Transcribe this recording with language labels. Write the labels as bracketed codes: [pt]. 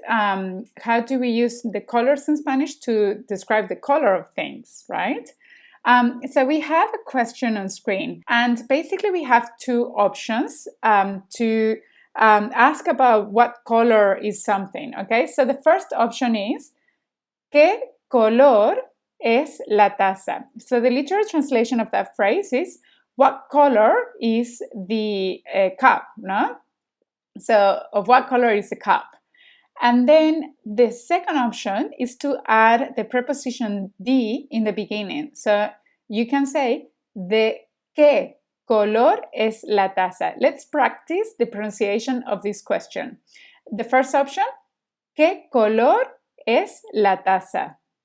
[en] How do we use the colors in Spanish to describe the color of things, right? So we have a question on screen, and basically we have two options to ask about what color is something, okay? So the first option is, [es] ¿qué color es la taza? [en] So the literal translation of that phrase is, what color is the cup, no? So of what color is the cup? And then the second option is to add the preposition de in the beginning. So you can say, [es] ¿de qué color es la taza? [en] Let's practice the pronunciation of this question. The first option, [es] ¿qué color es la taza?